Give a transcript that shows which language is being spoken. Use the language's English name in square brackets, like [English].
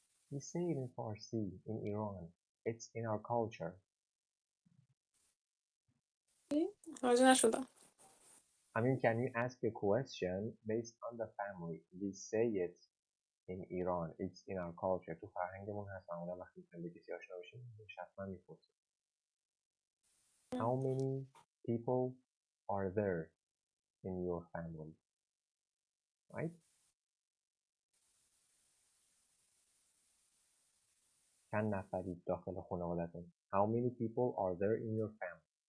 [English] We say it in Farsi in Iran. It's in our culture. [Persian] راجع نشدم. [English] I mean, can you ask a question based on the family? We say it in Iran. It's in our culture. [Persian] تو فرهنگمون هست. معمولا وقتی میخوایم به کسی آشنا بشیم حتما میپرسیم. [English] How many people are there in your family? Right? [Persian] چند نفرید داخل خانوادتون؟ [English] How many people are there in your family?